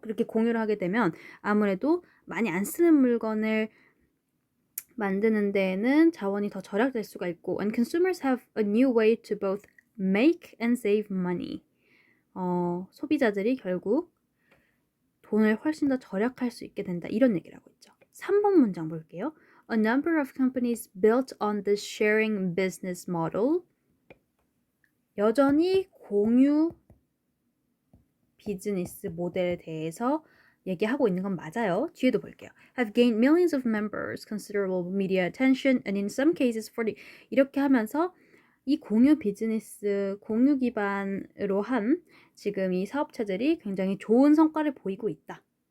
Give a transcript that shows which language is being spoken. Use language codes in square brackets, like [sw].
[ko] 그렇게 공유를 하게 되면 아무래도 많이 안 쓰는 물건을 만드는 데에는 자원이 더 절약될 수가 있고 [en] and consumers have a new way to both make and save money. [ko] 소비자들이 결국 돈을 훨씬 더 절약할 수 있게 된다. 이런 얘기를 하고 있죠. 3번 문장 볼게요. [en] A number of companies built on this sharing business model. [ko] 여전히 공유 비즈니스 모델에 대해서 얘기하고 있는 건 맞아요. 뒤에도 볼게요. [en] Have gained millions of members, considerable media attention, and in some cases for the [ko] 이렇게 하면서 이 공유 비즈니스, 공유 기반으로 한 지금 이 사업체들이 굉장히 좋은 성과를 보이고 있다.